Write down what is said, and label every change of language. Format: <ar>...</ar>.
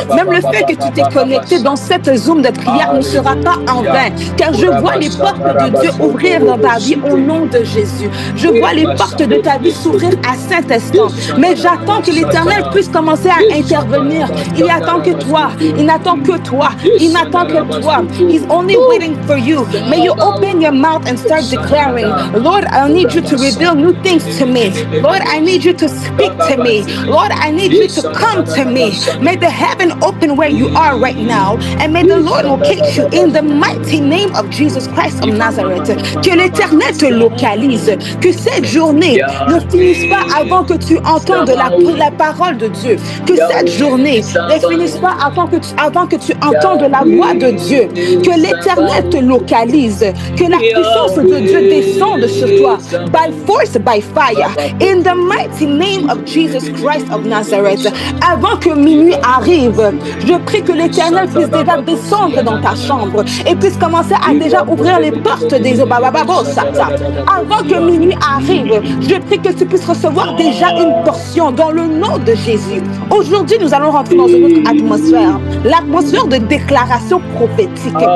<fr>Même le fait que tu t'es connecté dans cette Zoom de prière ne sera pas en vain. Car je vois les portes de Dieu ouvrir dans ta vie au nom de Jésus. Je vois les portes de ta vie s'ouvrir à cet instant. Mais j'attends que l'Éternel puisse commencer à intervenir. Il attend que toi. Il n'attend que toi. Il n'attend que toi.</fr> <en>He's only waiting for you. May you open your mouth and start declaring, Lord, I need you to reveal new things to me. Lord, I need you to speak to me. Lord, I need you to come to me. May the heaven open where you are right now. And may the Lord locate you in the mighty name of Jesus Christ of Nazareth.</en> <fr>Que l'Éternel te localise. Que cette journée ne finisse pas avant que tu entendes la parole de Dieu. Que cette journée ne finisse pas avant que tu entendes la voix de Dieu. Que l'Éternel te localise. Que la puissance de Dieu descende sur toi.</fr> <en>By force, by fire. In the mighty name of Jesus Christ of Nazareth.</en> <fr>Avant que minuit arrive, je prie que l'Éternel puisse déjà descendre dans ta chambre et puisse commencer à déjà ouvrir les portes des Obabababosata. Avant que minuit arrive, je prie que tu puisses recevoir déjà une portion dans le nom de Jésus. Aujourd'hui, nous allons rentrer dans une autre atmosphère. L'atmosphère de déclaration prophétique.</fr>